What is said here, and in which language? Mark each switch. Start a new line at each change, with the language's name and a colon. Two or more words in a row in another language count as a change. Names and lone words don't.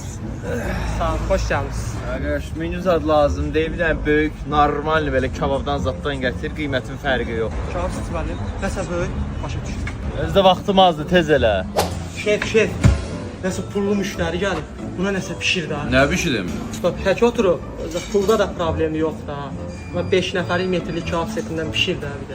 Azerbaijani: Sağ ol, xoş gəlmisiniz.
Turkish: Arkadaş menü zad lazım değil. Bir tane büyük, normal böyle kebabdan zatdan getir. Kıymetin fərqi yok.
Azerbaijani: Cavab istəməli. Nəsə böyük, başa düşdüm. Özde vaxtım azdı, tez elə. Şef. Nəsə pullu müştəri gəlib. Buna nəsə pişir də. Nə bişirim? Usta, tək oturub. Pulda da problemi yox da. 5 nəfərlik metrlik kebab setindən pişir də bir də.